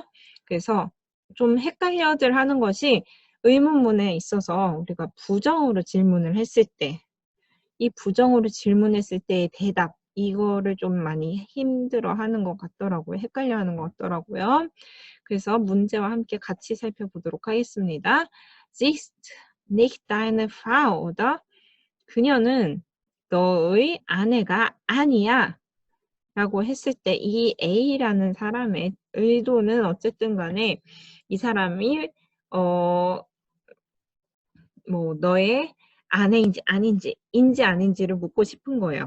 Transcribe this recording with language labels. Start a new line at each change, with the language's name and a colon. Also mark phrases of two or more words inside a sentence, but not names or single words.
Korean: 그래서 좀 헷갈려들 하는 것이 의문문에 있어서 우리가 부정으로 질문을 했을 때, 이 부정으로 질문했을 때의 대답, 이거를 좀 많이 힘들어 하는 것 같더라고요. 헷갈려 하는 것 같더라고요. 그래서 문제와 함께 같이 살펴보도록 하겠습니다.
German: Sie ist nicht deine Frau, oder?
Korean: 그녀는 너의 아내가 아니야. 라고 했을 때 이 A라는 사람의 의도는 어쨌든 간에 이 사람이 너의 아내인지 아닌지를 묻고 싶은 거예요.